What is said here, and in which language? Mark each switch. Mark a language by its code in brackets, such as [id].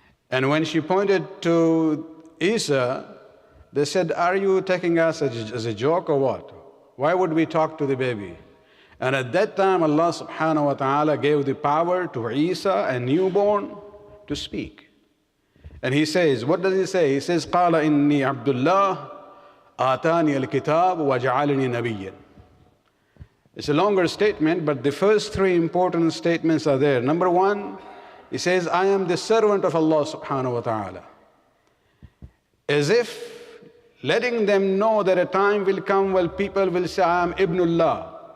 [en] And when she pointed to Isa, they said, are you taking us as a joke or what? Why would we talk to the baby? And at that time, Allah subhanahu wa ta'ala gave the power to Isa, a newborn, to speak. And he says, what does he say? He says, [ar] قَالَ إِنِّي عَبْدُ اللَّهِ آتَانِيَ الْكِتَابُ وَجَعَلَنِي نَبِيًّا. [en] It's a longer statement, but the first three important statements are there. Number one, he says, I am the servant of Allah subhanahu wa ta'ala. As if letting them know that a time will come when people will say, I am Ibnullah.